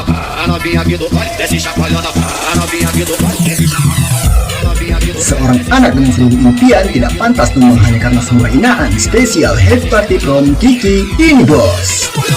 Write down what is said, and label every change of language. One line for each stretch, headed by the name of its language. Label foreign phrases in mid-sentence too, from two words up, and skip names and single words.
Portuguese: A novinha aqui do baile, desce chacoalhando. A novinha aqui do baile, desce chacoalhando.
Indonesian: Seorang anak dengan 1000 impian tidak pantas tumbang hanya karena sebuah hinaan. Spesial Heavy Party from Kiki, ini bos.